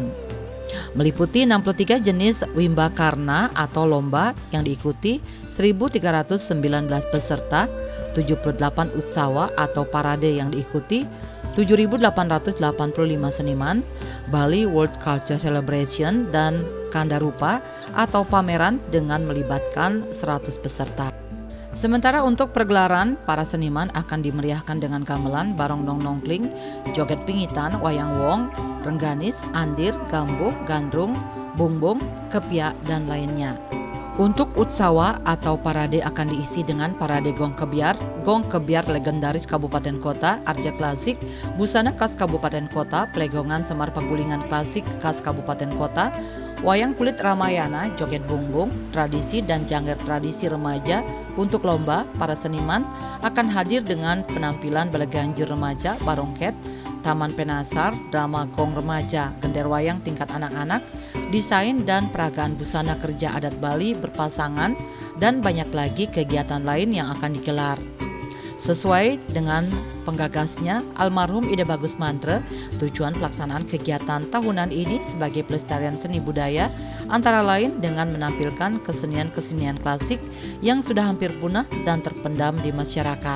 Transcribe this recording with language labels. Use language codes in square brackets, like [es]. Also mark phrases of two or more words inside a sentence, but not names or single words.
[id] Meliputi 63 jenis wimbakarna atau lomba yang diikuti 1.319 peserta, 78 utsawa atau parade yang diikuti 7.885 seniman, Bali World Culture Celebration dan Kandarupa atau pameran dengan melibatkan 100 peserta. Sementara untuk pergelaran, para seniman akan dimeriahkan dengan gamelan, barong dong nongkling, joget pingitan, wayang wong, rengganis, andir, gambuh, gandrung, bungbung, kepia, dan lainnya. Untuk utsawa atau parade akan diisi dengan parade gong kebiar legendaris Kabupaten Kota, arja klasik, busana khas Kabupaten Kota, plegongan Semar Pagulingan klasik khas Kabupaten Kota, wayang kulit Ramayana, joget bungbung, tradisi dan jangger tradisi remaja. Untuk lomba, para seniman akan hadir dengan penampilan beleganjur remaja, barongket, taman penasar, drama gong remaja, gender wayang tingkat anak-anak, desain dan peragaan busana kerja adat Bali berpasangan, dan banyak lagi kegiatan lain yang akan digelar. Sesuai dengan penggagasnya, almarhum Ide Bagus Mantre, tujuan pelaksanaan kegiatan tahunan ini sebagai pelestarian seni budaya, antara lain dengan menampilkan kesenian-kesenian klasik yang sudah hampir punah dan terpendam di masyarakat.